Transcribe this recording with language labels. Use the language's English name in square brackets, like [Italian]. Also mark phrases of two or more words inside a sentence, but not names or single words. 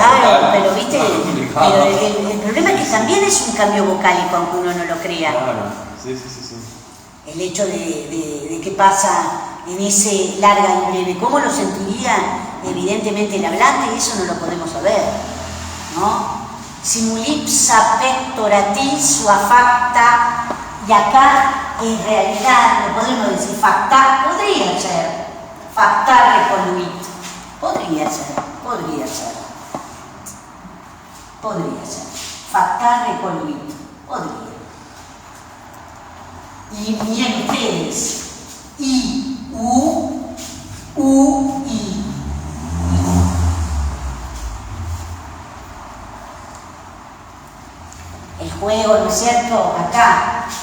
[Spanish] Claro, pero viste, el problema es que también es un cambio vocálico, aunque uno no lo crea. Claro, sí. El hecho de qué pasa en ese larga y breve, ¿cómo lo sentiría evidentemente el hablante? Y eso no lo podemos saber, ¿no? [Latin] Simulipsa pectoratis suafacta, [Spanish] y acá en realidad no podemos decir facta, podría ser [Latin] facta recoluit, podría ser facta recoluit, [Spanish] podría. Y miren ustedes, I, U, I. El juego, ¿no es cierto? Acá.